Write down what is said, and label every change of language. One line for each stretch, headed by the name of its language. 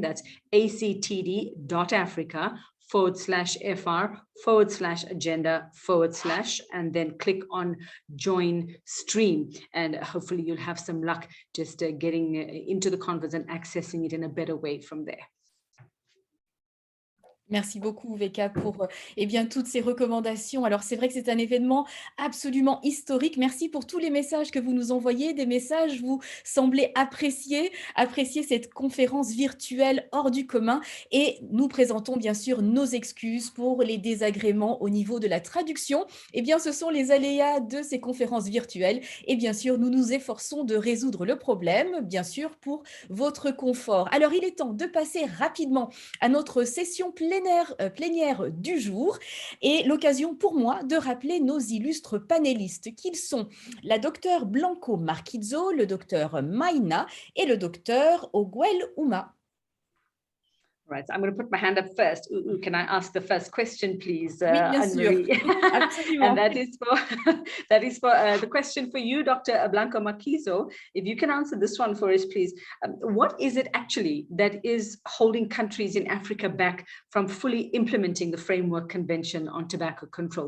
English: That's actd.africa/FR/agenda/ and then click on Join Stream. And hopefully you'll have some luck just getting into the conference and accessing it in a better way from there.
French: Merci beaucoup, Veka, pour toutes ces recommandations. Alors, c'est vrai que c'est un événement absolument historique. Merci pour tous les messages que vous nous envoyez, des messages, vous semblez apprécier cette conférence virtuelle hors du commun. Et nous présentons bien sûr nos excuses pour les désagréments au niveau de la traduction. Ce sont les aléas de ces conférences virtuelles. Et bien sûr, nous nous efforçons de résoudre le problème, bien sûr, pour votre confort. Alors, il est temps de passer rapidement à notre session plénière du jour et l'occasion pour moi de rappeler nos illustres panélistes qu'ils sont la docteure Blanco Marquizzo, le docteur Maina et le docteur Oguel Ouma.
English: Right, so I'm going to put my hand up first. Can I ask the first question, please,
French: Oui, bien sûr.
English: And that is for the question for you, Dr. Blanco Marquizzo. If you can answer this one for us, please. What is it actually that is holding countries in Africa back from fully implementing the Framework Convention on Tobacco Control?